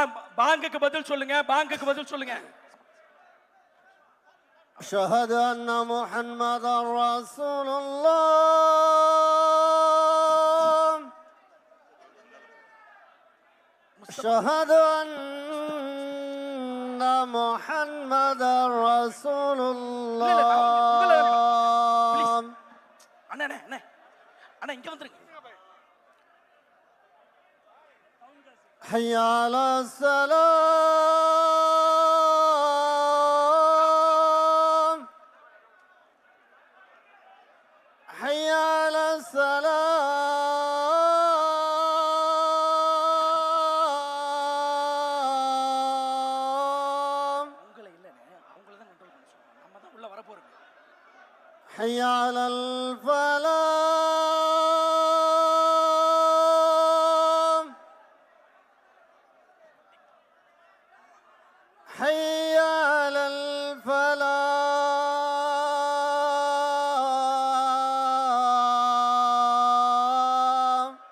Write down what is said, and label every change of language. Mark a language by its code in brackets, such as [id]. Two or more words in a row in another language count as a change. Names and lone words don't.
[ta] பாங்குக்கு பதில் சொல்லுங்க, பாங்குக்கு பதில் சொல்லுங்க. [ar] أشهد أن محمدا رسول الله. أشهد أن محمدا رسول الله. [ta] அண்ணா அண்ணா அண்ணா அண்ணா இங்க வந்துருங்க. [ar] حي على السلام. حي على السلام. [ta] உங்களை இல்லனே, அவங்கள தான் கண்ட்ரோல் பண்ண சொல்றோம். நம்ம தான் உள்ள வர போறோம். [ar] حي على الفلاح. حي على الفلاح.